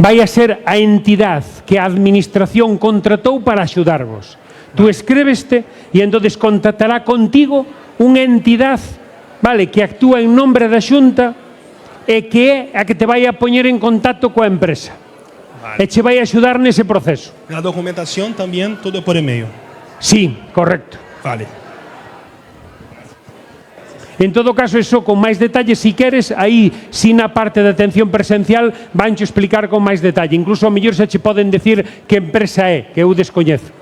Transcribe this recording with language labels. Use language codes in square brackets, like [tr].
[gl] vai a ser a entidade que a administración contratou para axudarvos. Tú escrébeste e entonces contactará contigo unha entidade, vale, que actúa en nombre da Xunta e que é a que te vai a poñer en contacto coa empresa. Vale. E che vai a axudar nese proceso. [es] La documentación también, todo por email. Sí, correcto. [gl] Vale. En todo caso, eso con máis detalle, si queres, aí, si na parte de atención presencial, vancho explicar con máis detalle. Incluso, ao mellor, xa che poden decir que empresa é, que eu descoñezo.